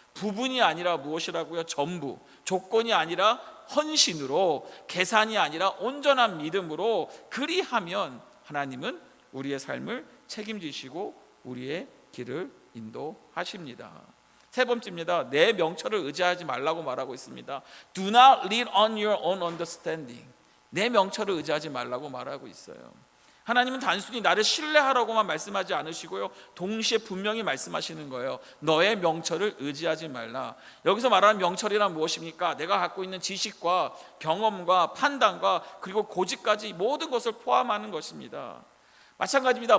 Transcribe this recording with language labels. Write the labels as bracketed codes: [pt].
[ko] 부분이 아니라 무엇이라고요? 전부. 조건이 아니라 헌신으로, 계산이 아니라 온전한 믿음으로 그리하면 하나님은 우리의 삶을 책임지시고 우리의 길을 인도하십니다. 세 번째입니다. 내 명철을 의지하지 말라고 말하고 있습니다. [en] Do not lean on your own understanding. [ko] 내 명철을 의지하지 말라고 말하고 있어요. 하나님은 단순히 나를 신뢰하라고만 말씀하지 않으시고요, 동시에 분명히 말씀하시는 거예요. 너의 명철을 의지하지 말라. 여기서 말하는 명철이란 무엇입니까? 내가 갖고 있는 지식과 경험과 판단과 그리고 고집까지 모든 것을 포함하는 것입니다. 마찬가지입니다.